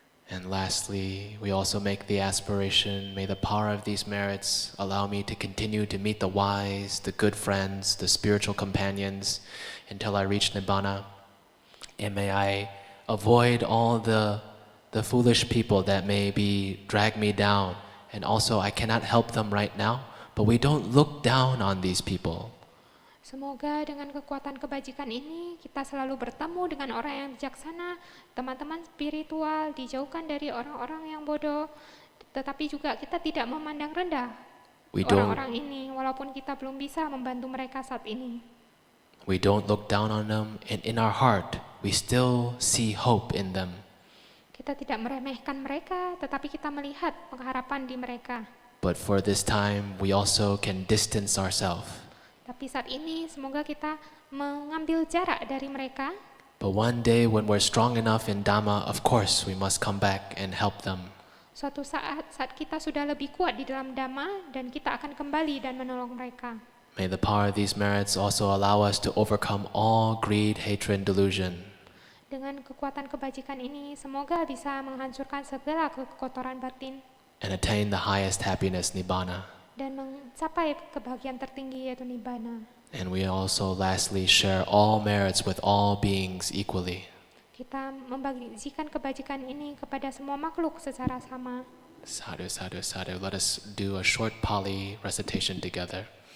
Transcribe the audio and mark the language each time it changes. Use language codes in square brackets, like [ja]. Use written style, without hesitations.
[en] And lastly, we also make the aspiration, may the power of these merits allow me to continue to meet the wise, the good friends, the spiritual companions until I reach Nibbana. And may I avoid all the foolish people that maybe drag me down. And also, I cannot help them right now, but we don't look down on these people. [id] Semoga dengan kekuatan kebajikan ini kita selalu bertemu dengan orang yang bijaksana, teman-teman spiritual, dijauhkan dari orang-orang yang bodoh, tetapi juga kita tidak memandang rendah orang-orang ini, walaupun kita belum bisa membantu mereka saat ini. [en] We don't look down on them, and in our heart, we still see hope in them. [id] Kita tidak meremehkan mereka, tetapi kita melihat pengharapan di mereka. [en] But for this time, we also can distance ourselves. [id] Tapi saat ini semoga kita mengambil jarak dari mereka. [en] But one day when we're strong enough in Dhamma, of course we must come back and help them. [id] Suatu saat kita sudah lebih kuat di dalam Dhamma dan kita akan kembali dan menolong mereka. [en] May the power of these merits also allow us to overcome all greed, hatred, and delusion. [id] Dengan kekuatan kebajikan ini semoga bisa menghancurkan segala kekotoran batin [en] And attain the highest happiness, Nibbana. [id] dan mencapai kebahagiaan tertinggi yaitu Nibbana. [en] And we also lastly share all merits with all beings equally. [id] kita membagikan kebajikan ini kepada semua makhluk secara sama. [pi] Sadhu, sadhu, sadhu. [en] Let us do a short Pali recitation together.